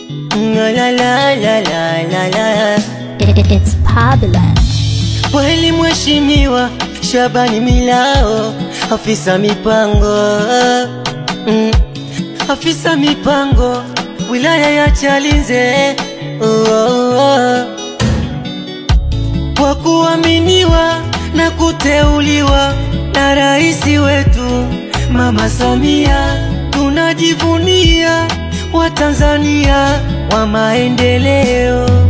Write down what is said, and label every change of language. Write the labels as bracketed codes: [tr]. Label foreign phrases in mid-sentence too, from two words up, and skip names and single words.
[en] La la la la la la. It's Pablo. [sw] Kweli mheshimiwa Shabani Milao, afisa mipango, afisa mipango wilaya ya Chalinze, kwa kuaminiwa na kuteuliwa na raisi wetu Mama Samia, tunajivunia Watanzania wa maendeleo.